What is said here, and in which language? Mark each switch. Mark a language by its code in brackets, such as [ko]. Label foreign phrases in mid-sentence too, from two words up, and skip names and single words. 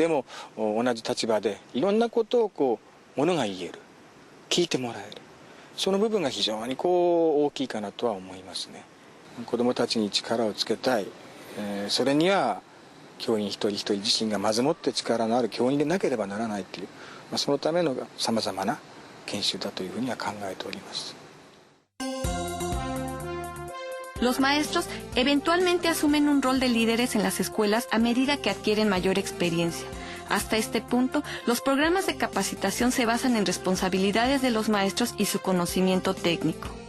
[ja] でも同じ立場でいろんなことをものが言える、聞いてもらえる、その部分が非常に大きいかなとは思いますね。子どもたちに力をつけたい、それには教員一人一人自身がまずもって力のある教員でなければならないという、そのためのさまざまな研修だというふうには考えております。 [es] Los maestros eventualmente asumen un rol de líderes en las escuelas a medida que adquieren mayor experiencia. Hasta este punto, los programas de capacitación se basan en responsabilidades de los maestros y su conocimiento técnico.